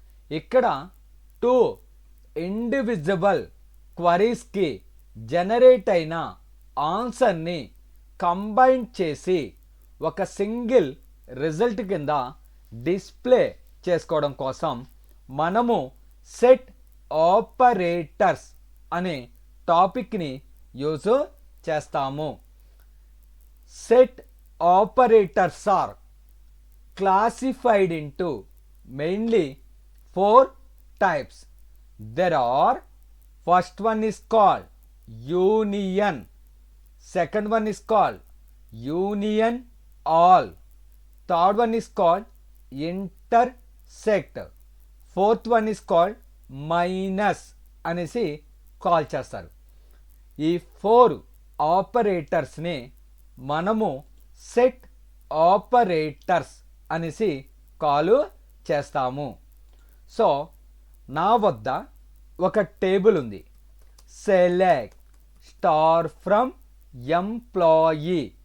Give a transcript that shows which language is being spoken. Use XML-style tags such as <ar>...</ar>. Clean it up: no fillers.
<te>ఇక్కడ two indivisible క్వరీస్కి generate అయిన ఆన్సర్ని కంబైన్ చేసి ఒక సింగిల్ రిజల్ట్ కింద డిస్ప్లే చేసుకోవడం కోసం మనము సెట్ ఆపరేటర్స్ అనే టాపిక్ని యూజ్ చేస్తాము.</te> <en>Set operators are classified into mainly four types. There are first one is called union, second one is called union all, third one is called intersect, fourth one is called minus</en> <te>అనేసి call చేస్తారు. ఈ four ఆపరేటర్స్ని మనము set operators అనేసి call చేస్తాము. So నా వద్ద ఒక table ఉంది.</te> <en>Select star from employee.</en>